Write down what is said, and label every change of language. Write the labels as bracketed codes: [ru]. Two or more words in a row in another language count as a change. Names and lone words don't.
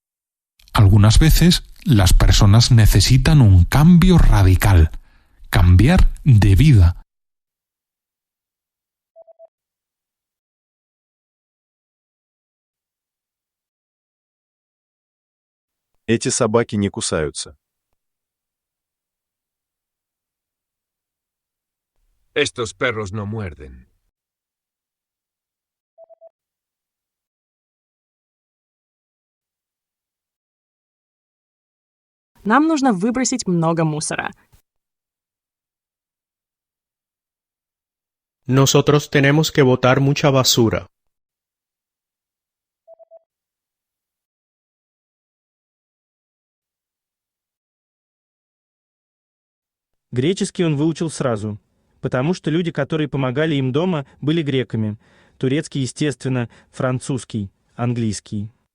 [es] Algunas veces las personas necesitan un cambio radical, cambiar de vida. [ru] Эти собаки не кусаются. [es] Estos perros no muerden. [ru] Нам нужно выбросить много мусора. [es] Nosotros tenemos que botar mucha basura. [ru] Греческий он выучил сразу, потому что люди, которые помогали им дома, были греками. Турецкий, естественно, французский, английский.